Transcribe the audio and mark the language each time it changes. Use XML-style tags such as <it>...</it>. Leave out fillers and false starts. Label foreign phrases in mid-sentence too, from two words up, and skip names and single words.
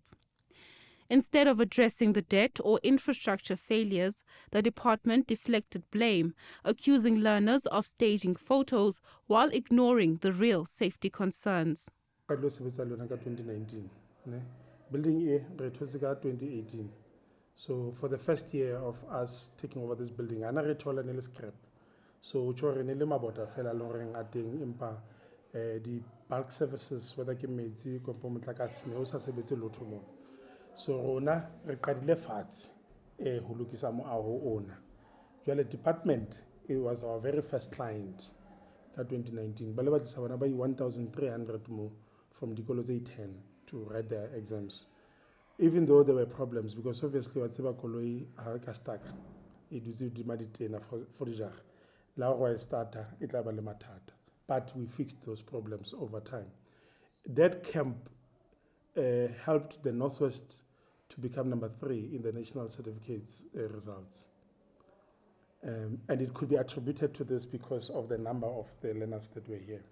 <en>Instead of addressing the debt or infrastructure failures, the department deflected blame, accusing learners of staging photos while ignoring the real safety concerns. 2019, building A, 2018. So for the first year of us taking over this building, I never told any scrap.</en> <st>So chore ne le mabota fela loreng ateng impa di</st> <en>bulk services</en> <st>whether ke metsi kompo motlakase ne o sa sebetse lotho mo. So rona re qadile fatshe ho lokisa mo aho ona.</st> <en>Jwale department, it was our very first client ka 2019.</en> <st>Ba le ba tlisa bana ba 1300 mo from dikolo tse 10</st> <en>to write their exams. Even though there were problems, because obviously</en> <st>wa tseba koloi ha ka stuck e dutse di maditena</st> <en>for the jar. But we fixed those problems over time. That camp helped the Northwest to become number 3 in the national certificates results. And it could be attributed to this because of the number of the learners that were here.</en>